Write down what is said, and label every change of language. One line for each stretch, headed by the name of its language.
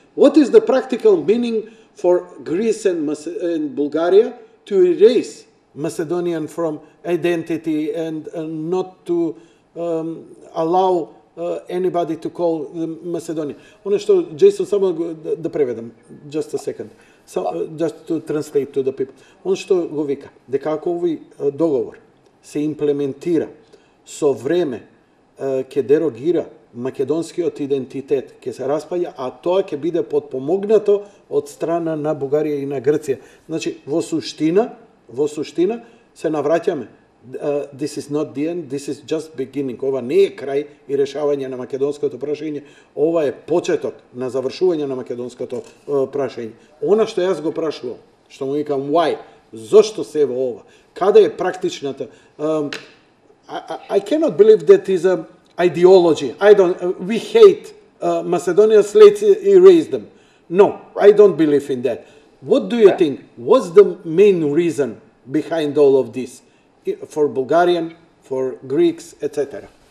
English: What is the practical meaning for Greece and Bulgaria to erase Macedonian from identity and not to allow anybody to call them Macedonia?
Macedonian: Ono što, Џејсон, само да преведам,
English: just a second, just to translate to the people.
Macedonian: Ono što го вика, дека ако овој договор се имплементира со време, ќе дерогира македонскиот идентитет, ќе се распаѓа, а тоа ќе биде подпомогнато од страна на Бугарија и на Грција. Значи, во суштина се навраќаме.
English: This is not the end, this is just beginning.
Macedonian: Ова не е крај и решавање на македонското прашање, ова е почеток на завршување на македонското прашање. Она што јас го прашувам, што му викам why, зошто се во ова, каде е практичната?
English: I cannot believe that is a ideology. We hate Macedonians, let's erase them. No, I don't believe in that. What do you think? What's the main reason behind all of this? For Bulgarian, for Greeks, etc.